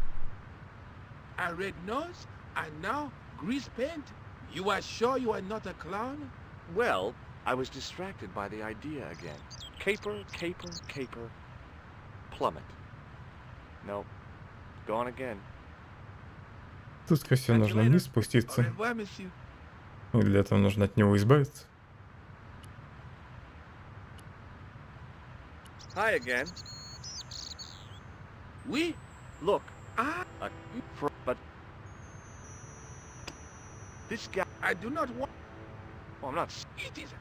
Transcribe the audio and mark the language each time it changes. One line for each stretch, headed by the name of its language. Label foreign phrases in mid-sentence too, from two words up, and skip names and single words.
English: A red nose, and now grease paint? You are sure you are not a clown? Well, I was distracted by the idea again. Caper, caper, caper. Plummet. Nope. Gone again.
Russian: Тут, скорее всего, нужно вниз спуститься.
French: Au revoir, monsieur.
Russian: И для этого нужно от него избавиться.
English: Hi again.
French: Oui?
English: Look. Ah, But this guy. I do not want... Oh, I'm not. It is...